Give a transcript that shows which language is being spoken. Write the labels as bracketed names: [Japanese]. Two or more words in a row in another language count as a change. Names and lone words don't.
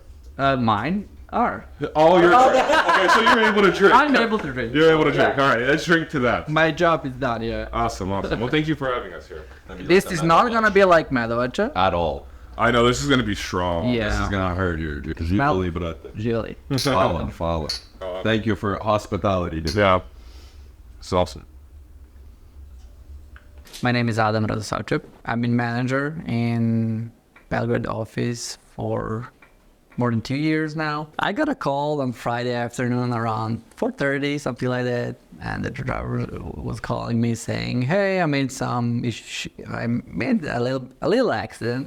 [English] Mine are. All your trucks. Okay, so you're able to drink. I'm able to drink. You're able to drink. All right, let's drink to that. My job is done, yeah. Awesome. Well, thank you for having us here. This is not gonna be like Medovača. At all. I know, this is gonna be strong. Yeah. This is gonna hurt you. [Serbian] Živeli, brate. Živeli. Hvala. [English] Thank you for hospitality. Dude. Yeah. It's awesome. My name is Adam Radosavčev. I've been manager in Belgrade office for more than 2 years now. I got a call on Friday afternoon around 4:30, something like that, and the driver was calling me saying, "Hey, I made a little accident."